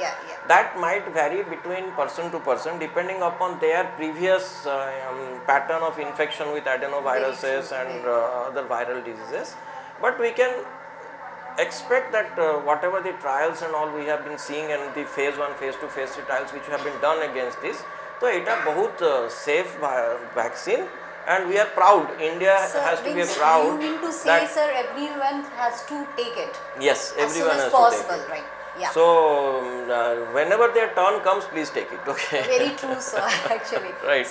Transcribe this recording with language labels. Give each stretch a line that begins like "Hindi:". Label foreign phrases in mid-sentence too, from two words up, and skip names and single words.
English: That might vary between person to person depending upon their previous pattern of infection with adenoviruses and other viral diseases. But we can expect that whatever the trials and all we have been seeing and the phase 1 phase 2 phase 3 trials which have been done against this,
Bangla: তো এটা বহুত
English: safe vaccine and we are proud. India has to be proud. You mean to say, sir, everyone has to take it? Yes, everyone has possible, to take it. right? Yeah. So whenever their turn comes, please take it. Okay. Very true, sir. Actually. Right.